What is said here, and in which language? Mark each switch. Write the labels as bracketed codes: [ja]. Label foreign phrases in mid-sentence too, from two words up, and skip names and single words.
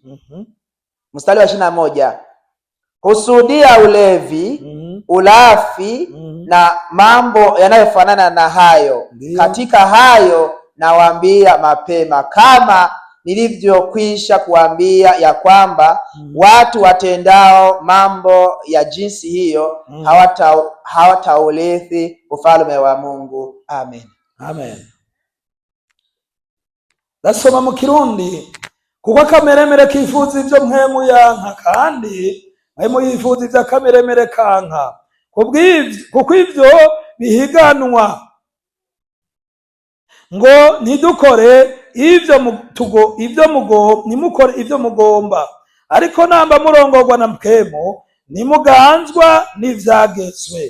[sw] Mstari wa 21, husudia, ulevi, ulafi na mambo yanayofanana na hayo. Katika hayo nawaambia mapema, kama nilivyokwisha kuambia, ya kwamba watu watendao mambo ya jinsi hiyo hawataurithi ufalme wa Mungu. Amen. Amen. [rn] Dasoma mu Kirundi, kuko akameremere kifuza ivyo mpwemu yanka, kandi mpwemu yifuza ivyo akameremere kanka. Kuko ivyo bihiganwa ngo ntidukore nimukore ivyo mugomba, ariko namba murongorwa na mpwemu nimuganzwa n'ivyagezwe.